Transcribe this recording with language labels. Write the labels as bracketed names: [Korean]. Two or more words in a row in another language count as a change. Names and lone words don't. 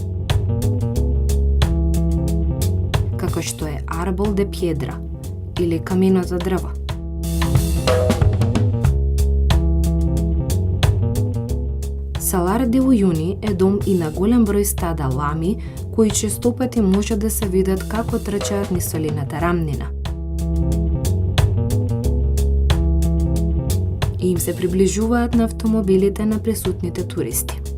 [Macedonian] како што е Арбол де Пьедра или Каминото дрво. Салар де Ујуни е дом и на голем број стада лами, кои честопати може да се видат како трчаат низ солената рамнина. И им се приближуваат на автомобилите на присутните туристи.